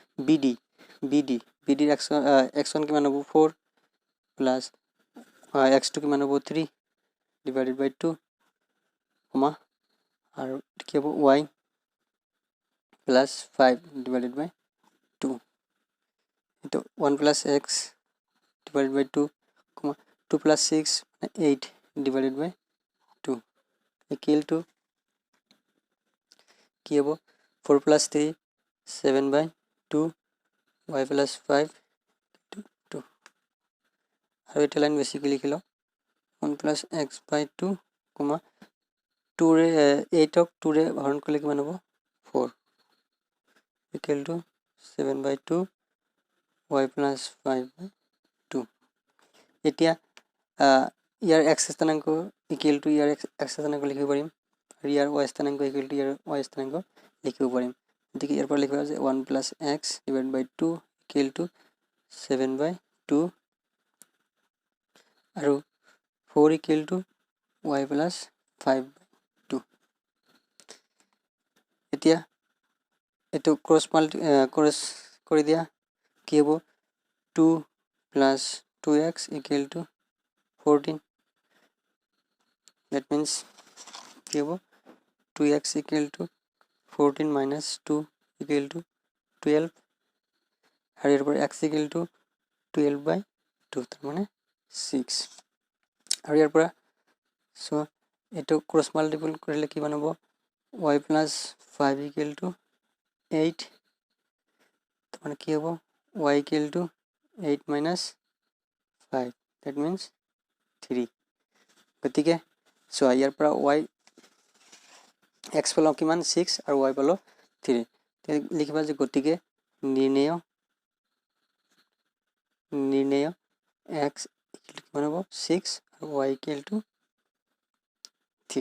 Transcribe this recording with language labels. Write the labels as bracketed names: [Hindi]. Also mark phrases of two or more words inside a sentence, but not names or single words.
[Assamese] BD ৰ x1 কিমান হ'ব 4 প্লাস x2 কিমান হ'ব 3 [English] divided by [Assamese] 2 কমা আৰু কি হ'ব y [English] plus 5 divided by [Assamese] 2 এটো 1 প্লাস [English] x divided by 2 comma 2 plus 6 8 divided by 2 equal to [Assamese] কি হ'ব 4 [English] plus 3 7 by 2 y plus [Assamese] 5 2 আৰু এটা লাইন বেছিকৈ লিখি লওঁ 1 plus x [English] by 2 comma [Assamese] 2 ৰে 8 ক 2 ৰে হৰণ কৰিলে কিমান হ'ব 4 [English] equal to 7 by 2 [Assamese] y plus 5 by 2 এতিয়া ইয়াৰ x স্থানাঙ্ক [English] equal to [Assamese] ইয়াৰ x স্থানাঙ্ক লিখিব পাৰিম আৰু ইয়াৰ y স্থানাঙ্ক [English] equal to [Assamese] ইয়াৰ y স্থানাঙ্ক লিখিব পাৰিম গতিকে ইয়াৰ পৰা লিখিব যে 1 [English] plus x divided by 2 equal to 7 by [Assamese] 2 আৰু 4 [English] equal to y plus 5 by [Assamese] 2 এতিয়া এটো ক্ৰস কৰি দিয়া কি হ'ব 2 [English] plus 2x equal to [Assamese] 14 [English] that means [Assamese] কি হ'ব [English] 2x equal to 14 minus 2 equal to 12 আৰু [Assamese] ইয়াৰ পৰা x [English] equal to 12 by [Assamese] 2 তাৰ মানে 6 আৰু ইয়াৰ পৰা সো এটো [English] cross multiple [Assamese] কৰিলে কিমান হ'ব y [English] plus 5 equal to [Assamese] 8 তাৰ মানে কি হ'ব y [English] equal to 8 minus 5 that means [Assamese] 3 গতিকে সো ইয়াৰ পৰা y x পালো কিমান 6 আৰু y পালো 3 তে লিখিবা যে গতিকে নিৰ্ণয় x কিমান হ'ব 6 আৰু y [English] equal to [Assamese] 3